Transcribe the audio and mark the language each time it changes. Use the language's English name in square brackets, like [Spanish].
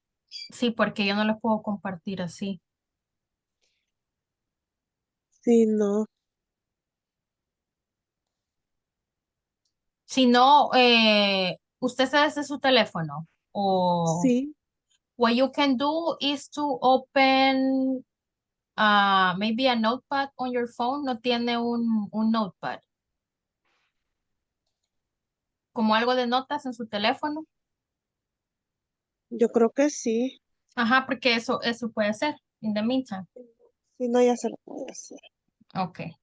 [Spanish] Sí, porque yo no lo puedo compartir así. Sí, no. Si no, usted se desde su teléfono o Sí, [English] what you can do is to open maybe a notepad on your phone. [Spanish] No tiene un notepad. Como algo de notas en su teléfono. yo creo que sí. Ajá, porque eso puede ser. [English] In the meantime. [Spanish] Si no, ya se lo puedo hacer. [English] Ok.